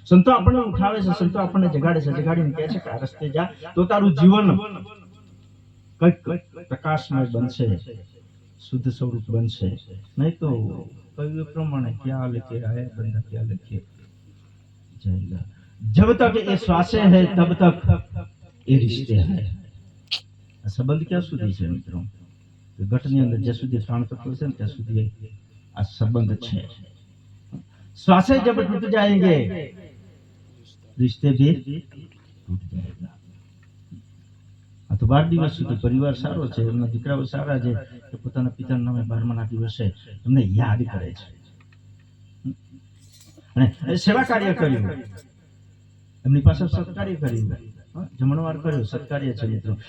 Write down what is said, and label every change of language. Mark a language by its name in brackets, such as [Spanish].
[Gujarati] સંતો આપણને ઉઠાવે છે, સંતો આપણને જગાડે છે, જગાડીને કહે છે કે આ રસ્તે જા તો તારું જીવન કઈક પ્રકાશમય બનશે, શુદ્ધ સ્વરૂપ બનશે. નહીં તો કહ્યું પ્રમાણે [Hindi] ક્યાં લેકે આયા બંદા, ક્યાં લેકે જાયગા. जब तक ये श्वासे है तब तक ये रिश्ते हैं. [Gujarati] संबंध क्या સુધી છે મિત્રો? ઘટની અંદર જ્યાં સુધી પ્રાણ તત્વ છે ને ત્યાં સુધી આ સંબંધ છે. [Hindi] श्वासे जब टूट जाएंगे रिश्ते भी टूट जाएगा. [Gujarati] આ તો 12 દિવસ સુધી પરિવાર સારો છે, એમના દીકરાઓ સારા છે, કે પોતાના પિતાના નામે 12મા દિવસે એમને યાદ કરે છે અને સેવા કાર્ય કર્યું, એમની પાસે સત્કાર્ય કર્યું, જમણવાર કર્યું, સત્કાર્ય છે મિત્રો.